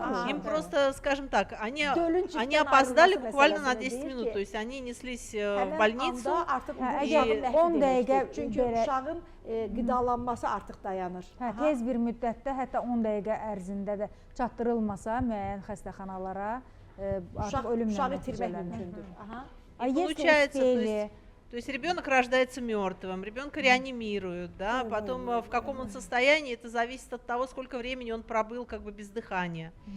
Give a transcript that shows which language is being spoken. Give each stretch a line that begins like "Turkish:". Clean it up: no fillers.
Russian: Им просто, скажем так, они опоздали буквально на 10 минут, то есть они неслись в больницу.
Azerbaijani: Əgər 10 dəqiqə, çünki uşağın qidalanması artıq dayanır. Tez bir müddətdə, hətta 10 dəqiqə ərzində də çatdırılmasa müəyyən xəstəxanalara artıq ölümlə uşağı itirmək mümkündür.
Russian: Получается, то есть ребенок рождается мертвым, ребенка реанимируют, да, потом в каком он состоянии, это зависит от того, сколько времени он пробыл как бы без дыхания.